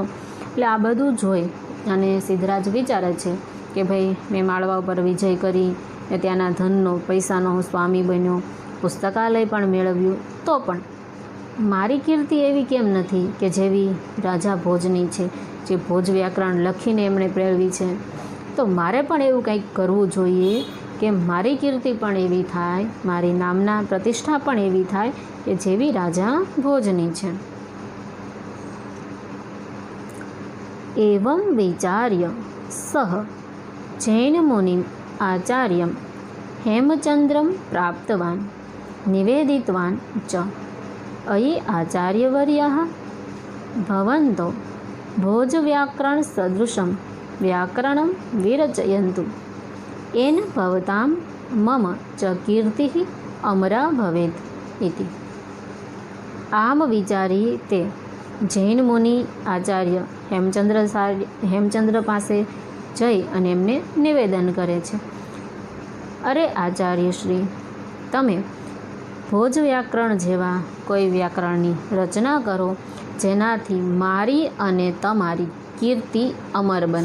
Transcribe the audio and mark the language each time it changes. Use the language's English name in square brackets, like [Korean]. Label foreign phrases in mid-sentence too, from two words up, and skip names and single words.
[Gujarati] એટલે આ બધું જોઈ અને સિદ્ધરાજ વિચારે છે કે ભાઈ મેં માળવા ઉપર વિજય કરી ને ત્યાંના ધનનો, પૈસાનો હું સ્વામી બન્યો, પુસ્તકાલય પણ મેળવ્યું, તો પણ મારી કીર્તિ એવી કેમ નથી કે જેવી રાજા ભોજની છે, જે ભોજ વ્યાકરણ લખીને એમણે પ્રેરવી છે. તો મારે પણ એવું કંઈક કરવું જોઈએ કે મારી કીર્તિ પણ એવી થાય, મારી નામના પ્રતિષ્ઠા પણ એવી થાય કે જેવી રાજા ભોજની છે. [Sanskrit] एवं विचार्य सः जैनमुनिम् आचार्यं हेमचन्द्रं प्राप्तवान् निवेदितवान् च। अयि आचार्यवर्याः भवन्तो भोजव्याकरणसदृशं व्याकरणं विरचयन्तु येन भवतां मम च कीर्तिः अमरा भवेत् इति। [Gujarati] આમ વિચારી તે જૈન મુનિ આચાર્ય હેમચંદ્ર પાસે જઈ અને એમને નિવેદન કરે છે, અરે આચાર્યશ્રી, તમે ભોજ વ્યાકરણ જેવા કોઈ વ્યાકરણની રચના કરો જેનાથી મારી અને તમારી કીર્તિ અમર બને.